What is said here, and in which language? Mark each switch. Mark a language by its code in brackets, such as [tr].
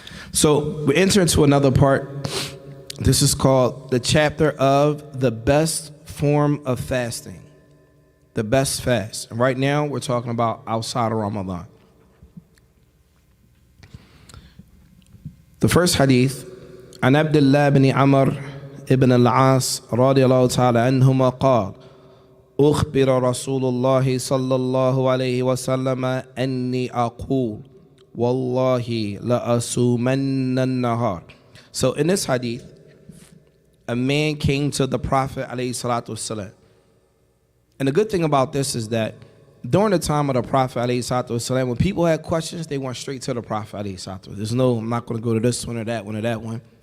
[en] So we enter into another part. This is called the chapter of the best form of fasting. The best fast. And right now we're talking about outside of Ramadan. The first hadith, [ar] عن عبد الله بن عمر ابن العاص رضي الله تعالى عنهما قال أخبر رسول الله صلى الله عليه وسلم أني أقول والله لأصومن النهار. [en] So in this hadith, a man came to the Prophet عليه الصلاة والسلام. And the good thing about this is that during the time of the Prophet عليه الصلاة والسلام, when people had questions, they went straight to the Prophet عليه الصلاة والسلام. There's no, I'm not going to go to this one or that one or that one.